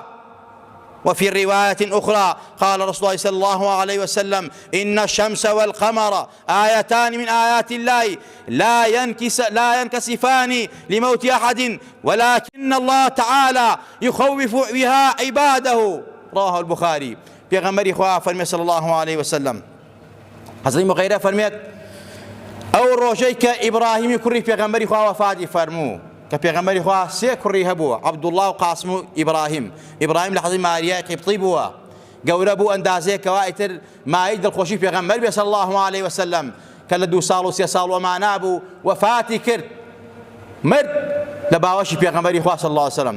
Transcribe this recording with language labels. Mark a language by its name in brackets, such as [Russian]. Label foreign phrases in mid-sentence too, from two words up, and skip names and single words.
[Arabic] وفي رواية أخرى قال رسول الله صلى الله عليه وسلم إن الشمس والقمر آيتان من آيات الله لا ينكسفان لموت أحد ولكن الله تعالى يخوف بها عباده. رواه البخاري. [Central Kurdish] پێغەمبەری خوا فەرمێ [Arabic] صلى الله عليه وسلم [Central Kurdish] حەزەتی مغەیرە فەرمێت ئەو ڕۆژەی کە ئیبراهیمی کوڕی پێغەمبەری خوا وەفاتی فەرموو کە پێغەمبەری خوا سێ کوڕی هەبووە، عەبدوڵڵا و قاسم و ئیبراهیم. ئیبراهیم لە حەزەتی ماریای قیبطی بووە، گەورە بوو ئەندازەیەکەوە ئیتر مای دڵخۆشی پێغەمبەر بێ [Arabic] صلی الله عليه وسلم [Central Kurdish] کە لە 2 ساڵ و 3 ساڵ وەمانە بوو وەفاتی کرد، مرد لە باوەشی پێغەمبەری خوا [Arabic] صلی الله عليه وسلم.